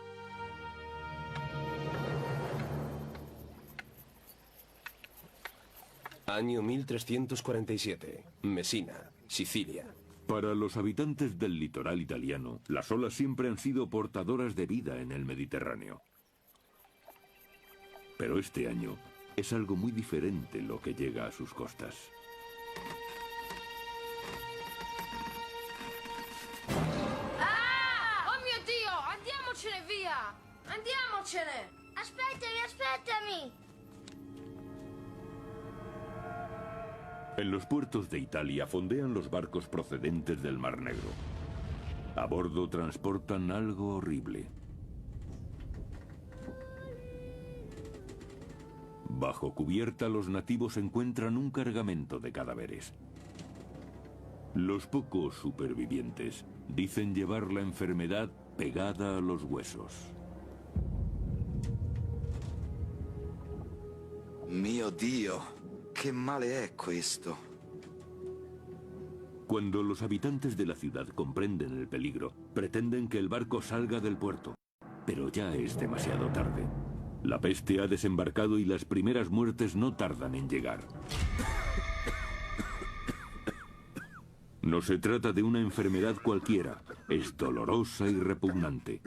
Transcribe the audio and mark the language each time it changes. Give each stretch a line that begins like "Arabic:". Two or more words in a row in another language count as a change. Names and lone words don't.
Spanish: Año 1347. Messina, Sicilia. Para los habitantes del litoral italiano, las olas siempre han sido portadoras de vida en el Mediterráneo. Pero este año es algo muy diferente lo que llega a sus costas.
Italian: Ah! Oh mio Dio! Andiamocene via! Andiamocene! Aspettami, aspettami!
Spanish: En los puertos de Italia fondean los barcos procedentes del Mar Negro. A bordo transportan algo horrible. Bajo cubierta, los nativos encuentran un cargamento de cadáveres. Los pocos supervivientes dicen llevar la enfermedad pegada a los huesos.
Italian: Mio Dio! ¿Qué male è questo?
Spanish: Cuando los habitantes de la ciudad comprenden el peligro, pretenden que el barco salga del puerto. Pero ya es demasiado tarde. La peste ha desembarcado y las primeras muertes no tardan en llegar. No se trata de una enfermedad cualquiera, es dolorosa y repugnante.